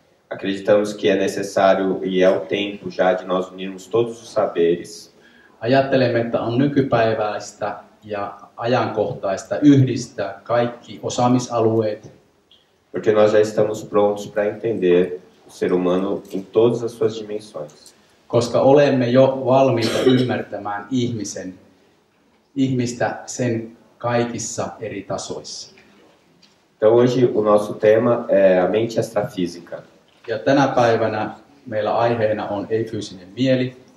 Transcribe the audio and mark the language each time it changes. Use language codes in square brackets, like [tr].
[pt] Acreditamos que é necessário e é o tempo já de nós unirmos todos os saberes [fi] Ajattelemme, että on nykypäiväistä ja ajankohtaista yhdistää kaikki osaamisalueet, [pt] porque nós já estamos prontos para entender o ser humano em todas as suas dimensões. [fi] koska olemme jo valmiita ymmärtämään ihmistä sen kaikissa eri tasoissa. [pt] Então hoje o nosso tema é a mente extrafísica. [fi] Ja tänä päivänä meillä aiheena on ei-fyysinen mieli.